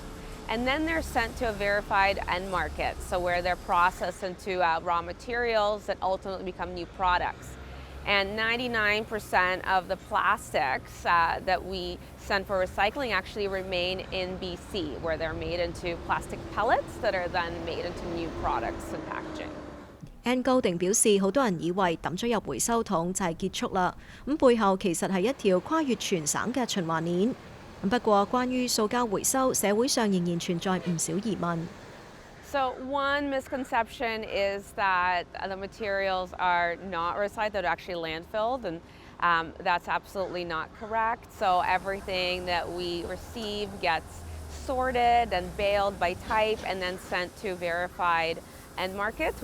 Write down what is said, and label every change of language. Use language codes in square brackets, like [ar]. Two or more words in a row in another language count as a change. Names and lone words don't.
[en] And then they're sent to a verified end market, so where they're processed into raw materials that ultimately become new products. And 99% of the plastics that we send for recycling actually remain in BC, where they're made into plastic pellets that are then made into new products and packaging. [yue] Ann 高定表示，好多人以為抌咗入回收桶就係結束啦，咁背後其實係一條跨越全省嘅循環鏈。不過，關於塑膠回收，社會上仍然存在唔少疑問。 [en] So one misconception is that the materials are not recycled, they're actually landfilled, and that's absolutely not correct. So everything that we receive gets sorted and baled by type and then sent to verified end markets.